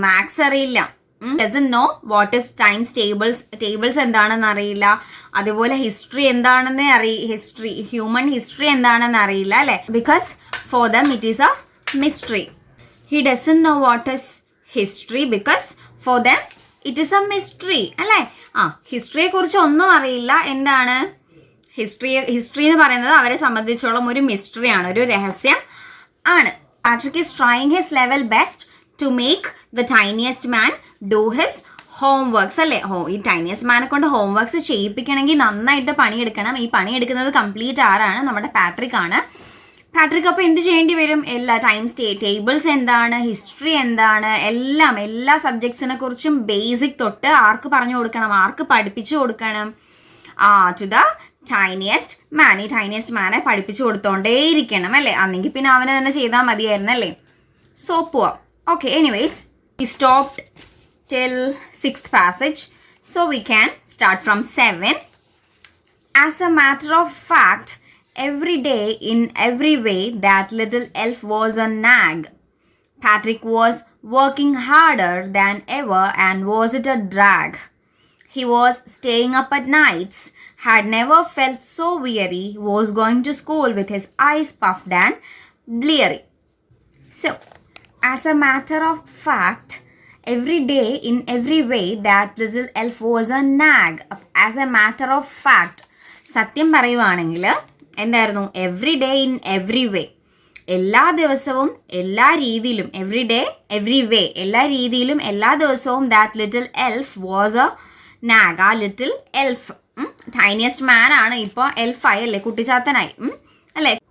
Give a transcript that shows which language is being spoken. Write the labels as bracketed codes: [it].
[ml] Maths അറിയില്ല, [en] doesn't know what is times tables [ml] എന്താണെന്ന് അറിയില്ല. അതുപോലെ ഹിസ്റ്ററി എന്താണെന്ന് ഹ്യൂമൻ ഹിസ്റ്ററി എന്താണെന്ന് അറിയില്ല അല്ലേ? [en] Because for them it is a mystery. He doesn't know what is history because for them it is a mystery അല്ലേ? [ml] ഹിസ്റ്ററിയെ കുറിച്ച് ഒന്നും അറിയില്ല. എന്താണ് ഹിസ്റ്ററി എന്ന് പറയുന്നത്? അവരെ സംബന്ധിച്ചോളം ഒരു മിസ്റ്ററിയാണ്, ഒരു രഹസ്യം ആണ്. [en] Patrick is trying his level best to make the tiniest man do his homeworks അല്ലേ? [ml] ഈ ടൈനിയസ്റ്റ് മാനെ കൊണ്ട് ഹോംവർക്ക്സ് ചെയ്യിപ്പിക്കണമെങ്കിൽ നന്നായിട്ട് പണിയെടുക്കണം. ഈ പണിയെടുക്കുന്നത് കംപ്ലീറ്റ് ആരാണ്? നമ്മുടെ പാട്രിക് ആണ്. പാട്രിക് അപ്പോൾ എന്ത് ചെയ്യേണ്ടി വരും? എല്ലാ ടേബിൾസ് എന്താണ്, ഹിസ്റ്ററി എന്താണ്, എല്ലാ സബ്ജക്ട്സിനെ കുറിച്ചും ബേസിക് തൊട്ട് ആർക്ക് പറഞ്ഞു കൊടുക്കണം, ആർക്ക് പഠിപ്പിച്ചു കൊടുക്കണം? [en] To the tiniest man. [ml] ഈ ടൈനിയസ്റ്റ് മാനെ പഠിപ്പിച്ചു കൊടുത്തോണ്ടേയിരിക്കണം അല്ലേ? അന്നെങ്കിൽ പിന്നെ അവനെ തന്നെ ചെയ്താൽ മതിയായിരുന്നു അല്ലേ? സോ പോവാം. [en] Okay, anyways, we stopped till 6th passage, so we can start from 7. As a matter of fact, every day in every way that little elf was a nag. Patrick was working harder than ever, and was it a drag? He was staying up at nights, had never felt so weary, was going to school with his eyes puffed and bleary. So, as a matter of fact, every day in every way that little elf was a nag. As a matter of fact, [ml] സത്യം പറയുവാണെങ്കിൽ എന്തായിരുന്നു? [en] every day in every way, [ml] എല്ലാ ദിവസവും എല്ലാ രീതിയിലും, [en] every day every way, [ml] എല്ലാ രീതിയിലും എല്ലാ ദിവസവും [en] That little elf was a nag. [ml] ആ ലിറ്റിൽ എൽഫ് ടൈനിയസ്റ്റ് മാൻ ആണ്, ഇപ്പോൾ എൽഫായി അല്ലേ, കുട്ടിച്ചാത്തനായി അല്ലേ?